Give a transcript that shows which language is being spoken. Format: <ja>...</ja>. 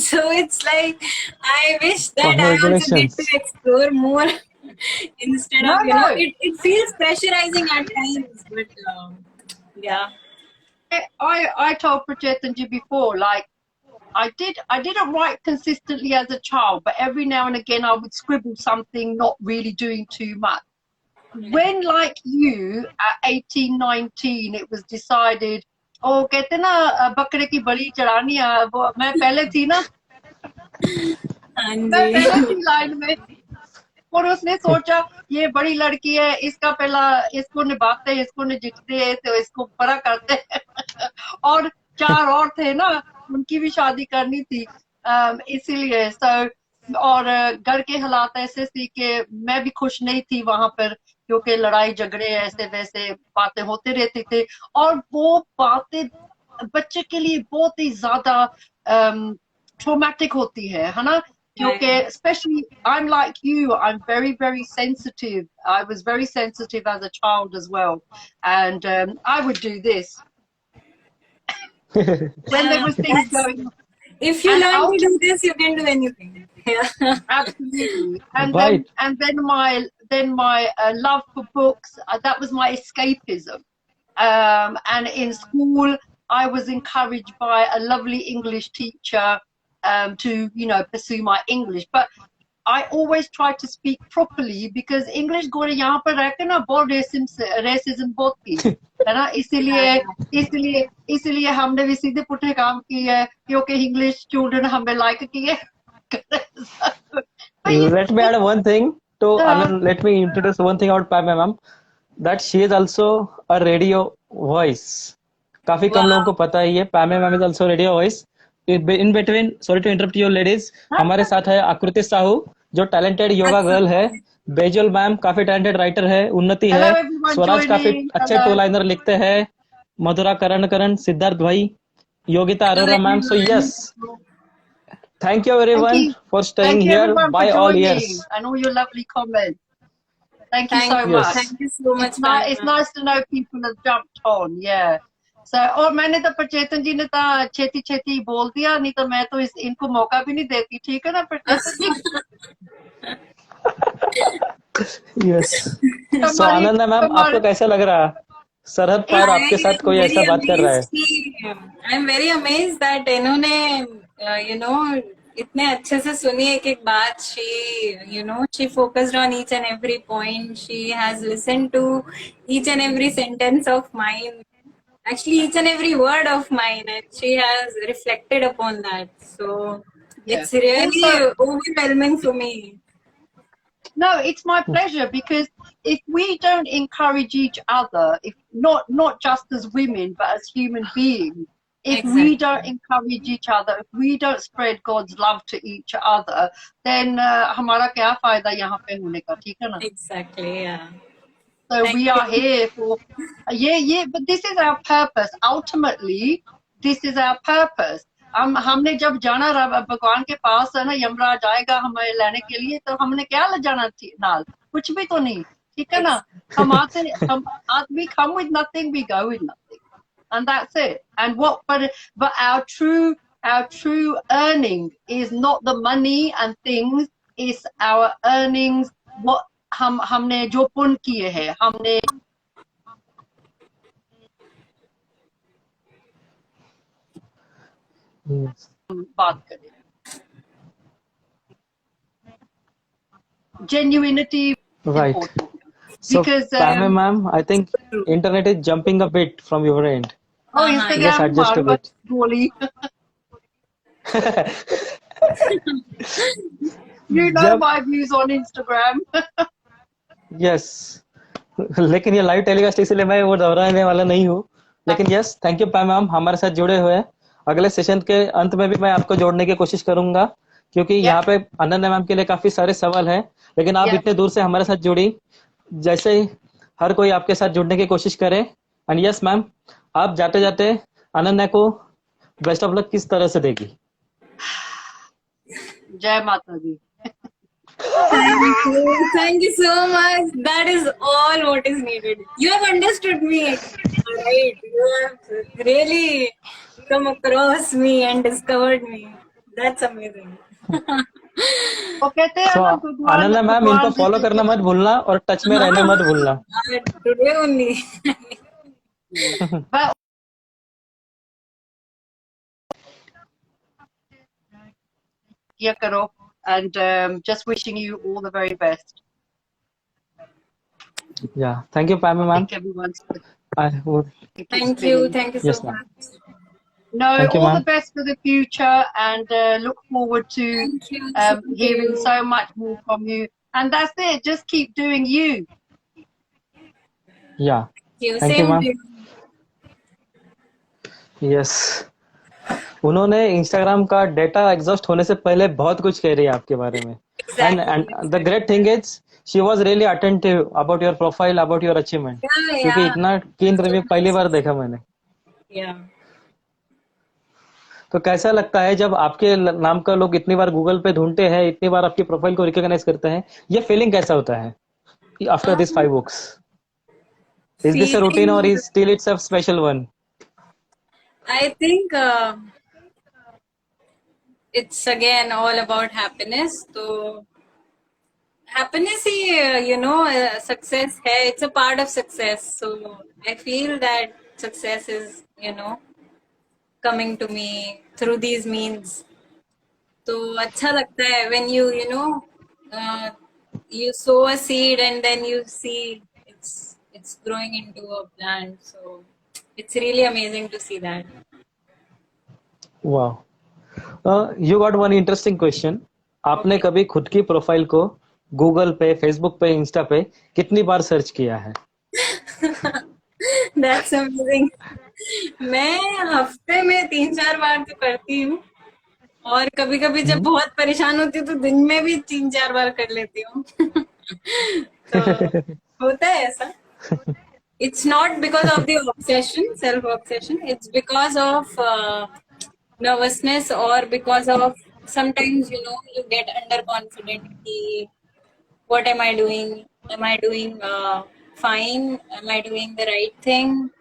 <en>So it's like, I wish that I also get to explore more instead of, it feels pressurizing at times. But yeah. I told Prachetanji before, like, I didn't write consistently as a child, but every now and again I would scribble something, not really doing too much. When, like you, at 18, 19, it was decided, oh,</en> <hi>कहते ना बकरे की बलि चढ़ानी है, वो मैं पहले थी ना, मैं पहले थी लाइन में, और उसने सोचा ये बड़ी लड़की है, इसका पहला इसको निभाते हैं, इसको नजीकते हैं, तो इसको बड़ा करते हैं. और 4 और थे ना, उनकी भी शादी करनी थी, इसीलिए. और घर के हालात ऐसे थे कि मैं भी खुश नहीं थी वहां पर, क्योंकि लड़ाई झगड़े ऐसे वैसे बातें होते रहती थे, और वो बातें बच्चे के लिए बहुत ही ज्यादा ट्रॉमेटिक होती है ना, क्योंकि</hi> <en>especially I'm like you, I'm very sensitive. I was very sensitive as a child as well, and I would do this when there was things going on. If you learn to do this, you can do anything. Yeah. Absolutely. And right. then my then my love for books. That was my escapism. And in school, I was encouraged by a lovely English teacher to, you know, pursue my English. But I always try to speak properly because English</en> <hi>गोरे यहाँ पर रह के ना बहुत racism बहुत की है ना, इसीलिए हमने भी सीधे पुठे काम किए क्योंकि English student हमें like किए.</hi> <en>Let me add one thing to Anand. Let me introduce one thing about Pam ma'am, that she is also a radio voice.</en> <hi>काफी कम लोगों को पता ही है.</hi> <en>Pam ma'am is also radio voice. In between, sorry to interrupt you ladies,</en> <hi>हमारे साथ है आकृति साहू जो टैलेंटेड योगा गर्ल है. बेजल मैम काफी टैलेंटेड राइटर है. उन्नति है. स्वराज काफी अच्छे टू लाइनर लिखते हैं. मधुरा करण, सिद्धार्थ भाई, Yogita Arora ma'am.</hi> <en>So yes, thank you everyone for staying here by all years. And all your lovely comments. Thank you so much. Thank you so much. It's nice to know people have jumped on. Yeah.</en> <hi>So, और मैंने तो प्रचेतन जी ने तो छेती बोल दिया, नहीं तो मैं तो इनको मौका भी नहीं देती. ठीक है ना प्रचेतन जी?</hi> <en>Yes.</en> <hi>So आनंदा मैम, आपको कैसा लग रहा है सरहद पार आपके साथ कोई ऐसा बात कर रहा है?</hi> <en>I am very amazed that</en> <hi>इन्होंने</hi> <en>you know</en> <hi>इतने अच्छे से सुनी एक एक बात.</hi> <en>She focused on each and every point. She has listened to each and every sentence of mine, actually each and every word of mine, and she has reflected upon that. So it's really overwhelming for me. No, it's my pleasure, because if we don't encourage each other, if not just as women but as human beings, if we don't encourage each other, if we don't spread God's love to each other, then</en> <hi>हमारा क्या फायदा यहाँ पे होने का. ठीक है ना?</hi> <en>Exactly, yeah. So we are here for but this is our purpose. Ultimately, this is our purpose.</en> <hi>हमने जब जाना भगवान के पास है ना, यमराज आएगा हमें लेने के लिए, तो हमने क्या ले जाना नाल? कुछ भी तो नहीं. ठीक है ना?</hi> <en>We come with nothing, we go with nothing, and that's it. And but our true earning is not the money and things. It's our earnings.</en> <hi>What हमने जो पुण्य किए हैं, हमने बात करें.</hi> <en>Genuinity right. Important. So because Pam ma'am, I think internet is jumping a bit from your end. Oh, Instagram, just adjust a bit. You know my views on Instagram. Yes.</en> <hi>लेकिन ये लाइव टेलीकास्ट इसलिए मैं वो दोहराने वाला नहीं हूँ. लेकिन</hi> <en>yes, thank you</en> <hi>पैम मैम हमारे साथ जुड़े हुए. अगले सेशन के अंत में भी मैं आपको जोड़ने की कोशिश करूंगा, क्योंकि यहाँ पे अनन्या मैम के लिए काफी सारे सवाल हैं. लेकिन आप इतने दूर से हमारे साथ जुड़ी, जैसे ही हर कोई आपके साथ जुड़ने की कोशिश करे.</hi> <en>and yes</en> <hi>मैम, आप जाते जाते अनन्या को बेस्ट ऑफ लक किस तरह से देगी? जय माता दी.</hi> <en>Thank you so much. That is all what is needed. You have understood me, right? You have really come across me and discovered me. That's amazing. So,</en> <hi>Ananya ma'am, इनको follow करना मत भूलना और टच में रहना मत भूलना.</hi> <en>Today only.</en> <hi>Yeah, करो.</hi> <en>And just wishing you all the very best. Yeah, thank you, Pam ma'am. Thank everyone. Thank you so yes, much. No, thank you, all ma'am. the best for the future, and look forward to hearing so much more from you. And that's it. Just keep doing you. Yeah. Thank you, ma'am. Yes.</en> <hi>उन्होंने Instagram का data exhaust होने से पहले बहुत कुछ कह रही है आपके बारे में.</hi> <en>And the great thing is she was really attentive about your profile, about your achievement.</en> <hi>क्योंकि इतना कीन रिव्यू पहली बार देखा मैंने. तो कैसा लगता है जब आपके नाम का लोग इतनी बार गूगल पे ढूंढते हैं, इतनी बार आपकी प्रोफाइल को रिकॉग्नाइज करते हैं, ये फीलिंग कैसा होता है</hi> <en>After this 5 books? Is this a routine or is still it's a special one? I think it's again all about happiness. So happiness ही success है. It's a part of success. So I feel that success is coming to me through these means.</en> <hi>तो अच्छा लगता है</hi> <en>when you sow a seed and then you see it's growing into a plant. So it's really amazing to see that. Wow. You got one interesting question.</en> <hi>आपने कभी खुद की profile को Google पे, फेसबुक पे, इंस्टा पे कितनी बार search किया है?</hi> <en>That's amazing.</en> <hi>मैं हफ्ते में 3-4 बार तो करती हूँ, और कभी कभी जब बहुत परेशान होती हूँ तो दिन में भी 3-4 बार कर लेती हूँ. तो होता है ऐसा.</hi> <en>It's not because of the obsession, self obsession. It's because of nervousness, or because of sometimes you get underconfident. What am I doing? Am I doing fine? Am I doing the right thing?</en>